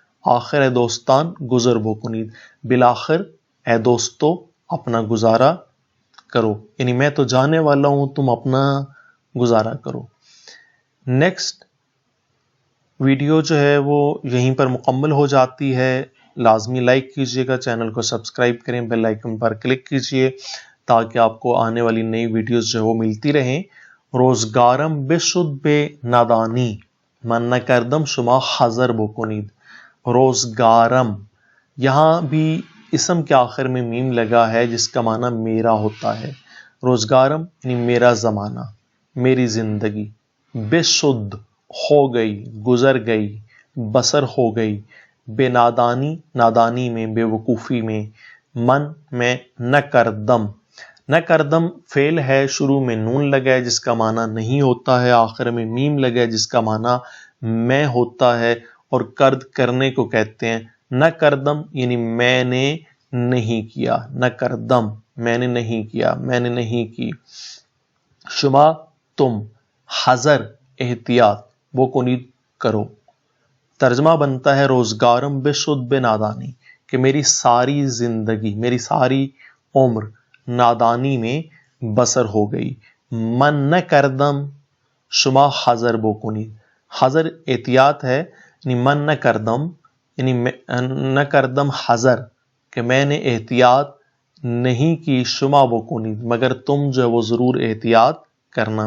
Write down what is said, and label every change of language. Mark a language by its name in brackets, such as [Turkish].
[Persian] آخر اے دوستان گزر بو کنید، [Urdu] بالآخر اے دوستو اپنا گزارا کرو، یعنی میں تو جانے والا ہوں، تم اپنا گزارا کرو. نیکسٹ ویڈیو جو ہے وہ یہیں پر مکمل ہو جاتی ہے. لازمی لائک کیجئے گا، چینل کو سبسکرائب کریں، بیل آئیکن پر کلک کیجئے تاکہ آپ کو آنے والی نئی ویڈیوز جو ہے وہ ملتی رہیں. [Persian] روزگارم بشد بے نادانی، من نکردم شما حذر بو کنید. [Urdu] روزگارم، یہاں بھی اسم کے آخر میں میم لگا ہے جس کا معنی میرا ہوتا ہے. روزگارم یعنی میرا زمانہ، میری زندگی. بشد ہو گئی، گزر گئی، بسر ہو گئی. بے نادانی، نادانی میں، بے وقوفی میں. من میں، نہ کردم، نہ کردم فعل ہے، شروع میں نون لگا ہے جس کا معنی نہیں ہوتا ہے، آخر میں میم لگا ہے جس کا معنی میں ہوتا ہے، اور کرد کرنے کو کہتے ہیں. نہ کردم یعنی میں نے نہیں کیا، نہ کردم میں نے نہیں کیا، میں نے نہیں کی. شما تم، حذر احتیاط، وہ کنید کرو. ترجمہ بنتا ہے [Persian] روزگارم بشد بے نادانی، [Urdu] کہ میری ساری زندگی، میری ساری عمر نادانی میں بسر ہو گئی. [Persian] من نہ کردم شما حذر بو کنید، [Urdu] حذر احتیاط ہے، یعنی من نہ کردم یعنی نہ کردم حذر، کہ میں نے احتیاط نہیں کی، شما بو کنید مگر تم جو ہے وہ ضرور احتیاط کرنا.